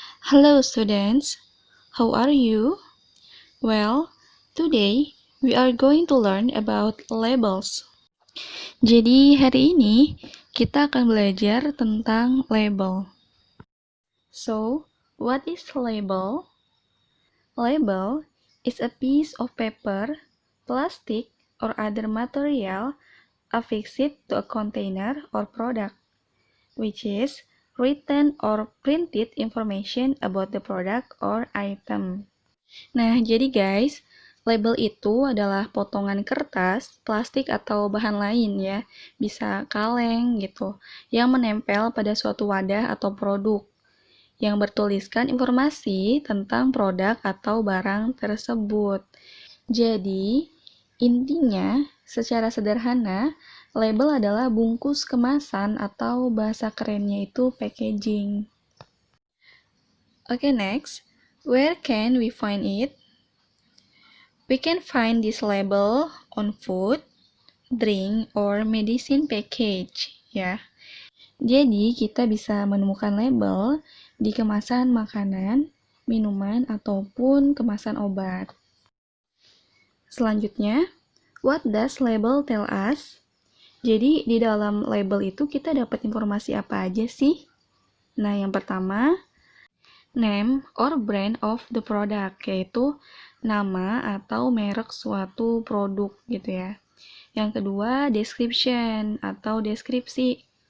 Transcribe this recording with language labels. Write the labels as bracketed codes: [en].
[en] Hello students, how are you? Well, today we are going to learn about labels. [id] Jadi hari ini kita akan belajar tentang label. [en] So, what is label? Label is a piece of paper, plastic, or other material affixed to a container or product, which is written or printed information about the product or item. [id] Nah, jadi guys, label itu adalah potongan kertas, plastik atau bahan lain ya, bisa kaleng gitu, yang menempel pada suatu wadah atau produk, yang bertuliskan informasi tentang produk atau barang tersebut. Jadi, intinya, secara sederhana, label adalah bungkus kemasan atau bahasa kerennya itu packaging. [en] Okay, next. Where can we find it? We can find this label on food, drink, or medicine package, ya. [id] Jadi, kita bisa menemukan label di kemasan makanan, minuman, ataupun kemasan obat. Selanjutnya, [en] what does label tell us? [id] Jadi, di dalam label itu kita dapat informasi apa aja sih? Nah, yang pertama, [en] name or brand of the product, [id] yaitu nama atau merek suatu produk gitu ya. Yang kedua, description atau deskripsi.